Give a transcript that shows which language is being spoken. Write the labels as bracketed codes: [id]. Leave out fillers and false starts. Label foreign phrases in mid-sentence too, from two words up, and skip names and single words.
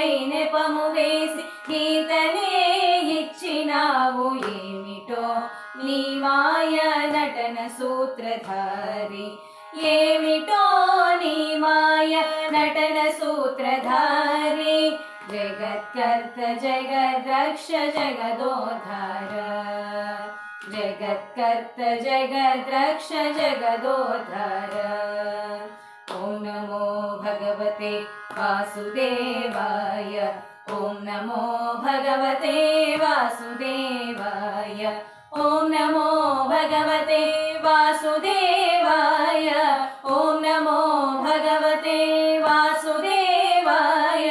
[te] నెపము వేసి గీతనే ఇచ్చినావు, ఏమిటో నీ మాయ నటన సూత్రధారి, ఏమిటో నీ మాయ నటన సూత్రధారి, జగత్కర్త జగద్రక్ష జగదోధర, జగత్కర్త జగద్రక్ష జగదోధర। [sa] ఓం నమో భగవతే వాసుదేవాయ। ఓం నమో భగవతే వాసుదేవాయ। ఓం నమో భగవతే వాసుదేవాయ। ఓం నమో భగవతే వాసుదేవాయ।